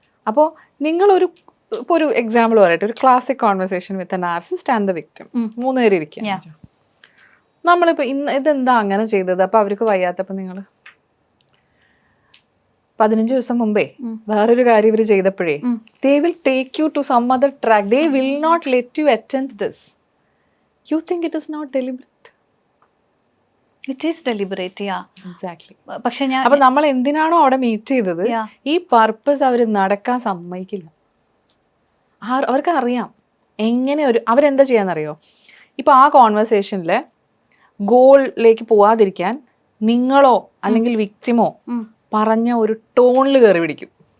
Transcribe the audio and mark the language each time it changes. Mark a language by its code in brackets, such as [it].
[ml] അപ്പോൾ നിങ്ങളൊരു ഇപ്പോൾ ഒരു എക്സാമ്പിൾ പറയട്ടെ, ഒരു [en] classic conversation with a narcissist and the victim, [ml] 3 പേര് ഇരിക്കുക. നമ്മളിപ്പോൾ ഇതെന്താ അങ്ങനെ ചെയ്തത്? അപ്പോൾ അവർക്ക് വയ്യാത്തപ്പോൾ നിങ്ങൾ 15 ദിവസം മുമ്പേ വേറൊരു കാര്യം ഇവർ ചെയ്തപ്പോഴേ [en] they will take you to some other track. They will not let you attend this. You think it is not deliberate? It is deliberate, yeah. Exactly. [ml] പക്ഷെ അപ്പോൾ നമ്മൾ എന്തിനാണോ അവിടെ മീറ്റ് ചെയ്തത്, ഈ പർപ്പസ് അവർ നടക്കാൻ സമ്മതിക്കില്ല. അവർക്ക് അറിയാം എങ്ങനെ അവരെന്താ ചെയ്യാന്നറിയോ? ഇപ്പോൾ ആ കോൺവെർസേഷനിൽ ഗോളിലേക്ക് പോവാതിരിക്കാൻ നിങ്ങളോ അല്ലെങ്കിൽ വിക്ടിമോ പറഞ്ഞ ഒരു ടോണിൽ കയറി പിടിക്കും.